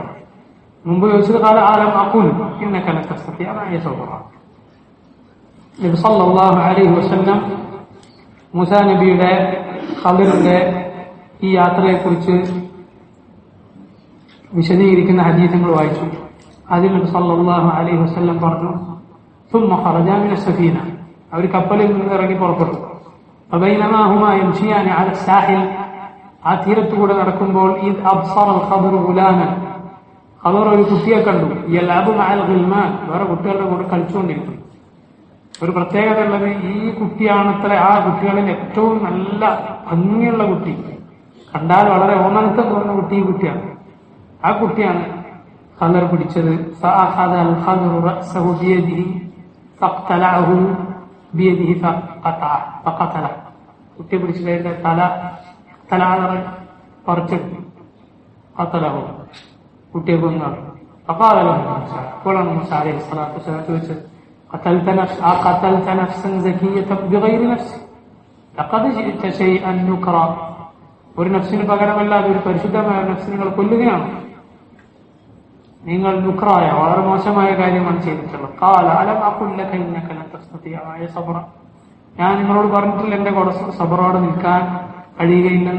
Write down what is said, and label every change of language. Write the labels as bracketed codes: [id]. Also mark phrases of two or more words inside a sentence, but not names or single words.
[ml] മുമ്പ് ചോദിച്ചത് [ar] قال ألم أقل إنك لن تستطيع معي صبرا. [ml] നബി [ar] صلى الله عليه وسلم [ml] മൂസാ നബിയുടെ ഖദറിന്റെ ഈ യാത്രയെക്കുറിച്ച് വിശദീകരിക്കുന്ന ഹദീസുകൾ വായിച്ചു. അതിൽ നബി [ar] صلى الله عليه وسلم [ml] പറഞ്ഞു, [ar] ثم خرجا من السفينة, [ml] അവർ കപ്പലിൽ നിന്ന് ഇറങ്ങി പുറപ്പെട്ടു. [ar] فبينما هما يمشيان على الساحل, [ml] ആ തീരത്തുകൂടെ നടക്കുമ്പോൾ [ar] إذ أبصر الخضر غلاما, [ml] ഖദർ ഒരു കുട്ടിയെ കണ്ടു. [ar] يلعب مع الغلمان, [ml] വേറെ കുട്ടികളുടെ കൂടെ കളിച്ചുകൊണ്ടിരിക്കുന്നു. ഒരു പ്രത്യേകത ഉള്ളത്, ഈ കുട്ടിയാണത്ര ആ കുട്ടികളിൽ ഏറ്റവും നല്ല ഭംഗിയുള്ള കുട്ടി, കണ്ടാൽ വളരെ ഓമനത്തം തോന്നുന്ന കുട്ടി ഈ കുട്ടിയാണ്. ആ കുട്ടിയാണ് ഖദർ പിടിച്ചത്. [ar] فأخذ الخضر رأسه بيده فاقتلعه بيده فقتله, [ml] കുട്ടിയെ പിടിച്ചിട്ട് തല പറിച്ചെടുത്തു. ഖതലഹു, കുട്ടിയെ കൊന്നു. [ar] فقال له موسى, [ml] അപ്പോഴാണ് മൂസ [ar] عليه الصلاة والسلام [ml] ചോദിച്ചത്, [ar] قتلت نفسا زكية بغير نفس, لقد جئت شيئا نكرا, [ml] ഒരു നഫ്സിന് പകരമല്ലാതെ ഒരു പരിശുദ്ധമായ നഫ്സിനെ നിങ്ങൾ കൊല്ലുകയാണ്. നിങ്ങൾ നുക്റായ വളരെ മോശമായ കാര്യമാണ് ചെയ്തിട്ടുള്ളത്. [ar] قال ألم أقل لك إنك لن تستطيع معي صبرا, [ml] ഞാൻ നിങ്ങളോട് പറഞ്ഞിട്ടില്ല എന്റെ കൂടെ സബറോടെ നിൽക്കാൻ കഴിയുകയില്ലെന്ന്.